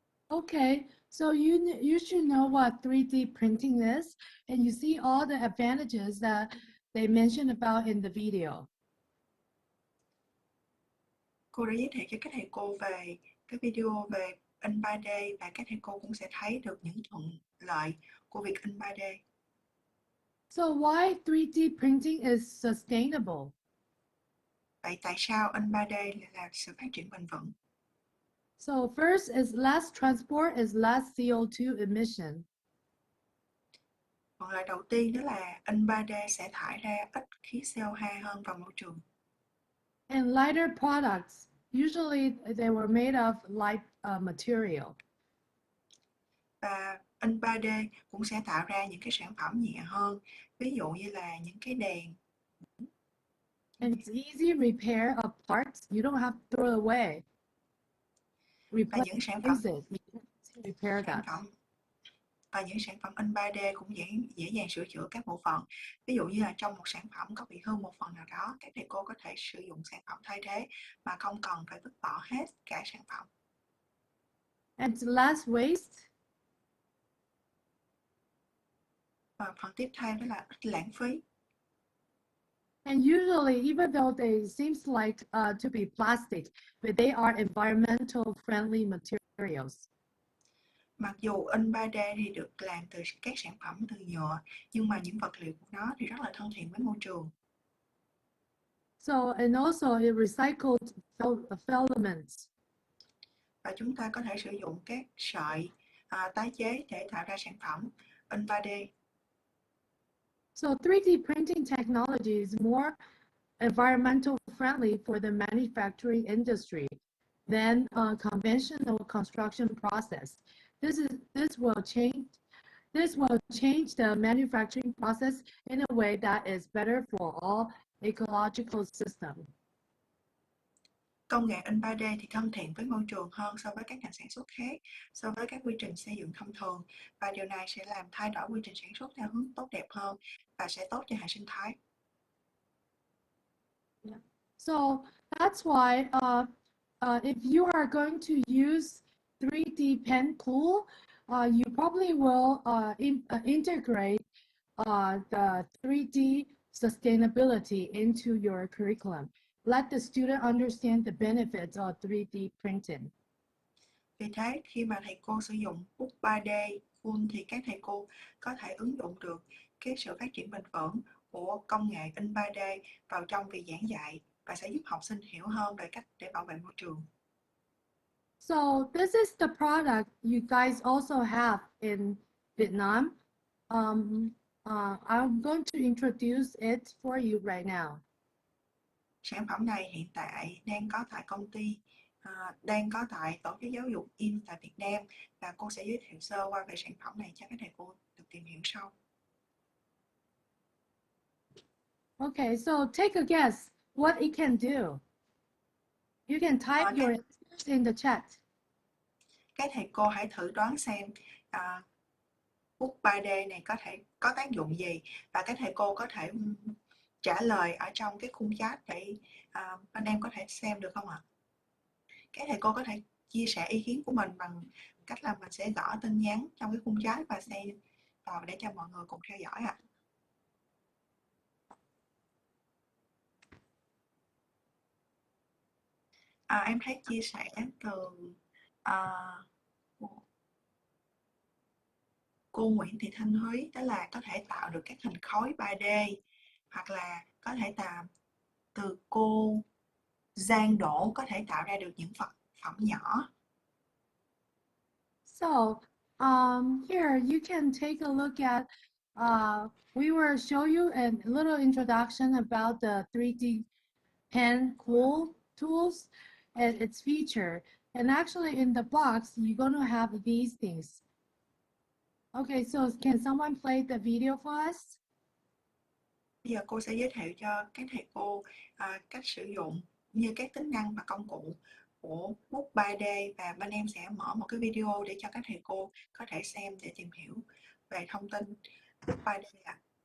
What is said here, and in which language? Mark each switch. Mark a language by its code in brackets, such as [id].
[en] Okay, so you should know what 3D printing is, and you see all the advantages that they mentioned about in the video. [vi] Cô đã giới thiệu cho các thầy cô về cái video về in 3D và các thầy cô cũng sẽ thấy được những thuận lợi của việc in 3D. [en] So why 3D printing is sustainable? [vi] Vậy tại sao in 3D là sự phát triển bền vững? [en] So first is less transport is less CO2 emission. [vi] Còn lợi đầu tiên đó là in 3D sẽ thải ra ít khí CO2 hơn vào môi trường. [en] And lighter products, usually they were made of light material. [vi] Và in 3D cũng sẽ tạo ra những cái sản phẩm nhẹ hơn, ví dụ như là những cái đèn [en] And it's easy repair of parts. You don't have to throw it away. [vi] Và những sản phẩm [en] Replace it. You can repair that. [vi] Và những sản phẩm in 3D cũng dễ dàng sửa chữa các bộ phận. Ví dụ như là trong một sản phẩm có bị hư một phần nào đó, các thầy cô có thể sử dụng sản phẩm thay thế mà không cần phải vứt bỏ hết cả sản phẩm. [en] And less waste. [vi] Và phần tiếp theo đó là ít lãng phí. [en] And usually, even though they seems like to be plastic, but they are environmental friendly materials. [vi] Mặc dù in 3D thì được làm từ các sản phẩm từ nhựa, nhưng mà những vật liệu của nó thì rất là thân thiện với môi trường. [en] So, and also it recycled filaments. [vi] Và chúng ta có thể sử dụng các sợi tái chế để tạo ra sản phẩm in 3D. [en] So 3D printing technology is more environmental friendly for the manufacturing industry than a conventional construction process. This will change the manufacturing process in a way that is better for all ecological system. [vi] Công nghệ in 3D thì thân thiện với môi trường hơn so với các ngành sản xuất khác, so với các quy trình xây dựng thông thường, và điều này sẽ làm thay đổi quy trình sản xuất theo hướng tốt đẹp hơn và sẽ tốt cho hệ sinh thái. [en] Yeah. So that's why if you are going to use 3D pen tool, you probably will integrate the 3D sustainability into your curriculum. Let the student understand the benefits of 3D printing. [vi] Vì thế, khi mà thầy cô sử dụng bút 3D full thì các thầy cô có thể ứng dụng được cái sự phát triển bền vững của công nghệ in 3D vào trong việc giảng dạy và sẽ giúp học sinh hiểu hơn về cách để bảo vệ môi trường. [en] So this is the product you guys also have in Vietnam. I'm going to introduce it for you right now. [vi] Sản phẩm này hiện tại đang có tại công ty, đang có tại tổ chức giáo dục in tại Việt Nam, và cô sẽ giới thiệu sơ qua về sản phẩm này cho các thầy cô được tìm hiểu sau. [en] Okay, so take a guess what it can do. You can type your answers in the chat. [vi] Các thầy cô hãy thử đoán xem bút 3D này có tác dụng gì, và các thầy cô có thể trả lời ở trong cái khung chat để anh em có thể xem được không ạ? Các thầy cô có thể chia sẻ ý kiến của mình bằng cách là mình sẽ gõ tin nhắn trong cái khung chat và xem vào để cho mọi người cùng theo dõi ạ. Em thấy chia sẻ từ cô Nguyễn Thị Thanh Thúy, đó là có thể tạo được các hình khối 3D, hoặc là có thể từ cô Giang Đỗ có thể tạo ra được những vật phẩm nhỏ. [en] So here you can take a look at, we will show you a little introduction about the 3D pen tools and its feature. And actually in the box, you're going to have these things. Okay, so can someone play the video for us? [vi] Bây giờ cô sẽ giới thiệu cho các thầy cô cách sử dụng như các tính năng và công cụ của bút 3D, và bên em sẽ mở một cái video để cho các thầy cô có thể xem để tìm hiểu về thông tin bút 3D ạ.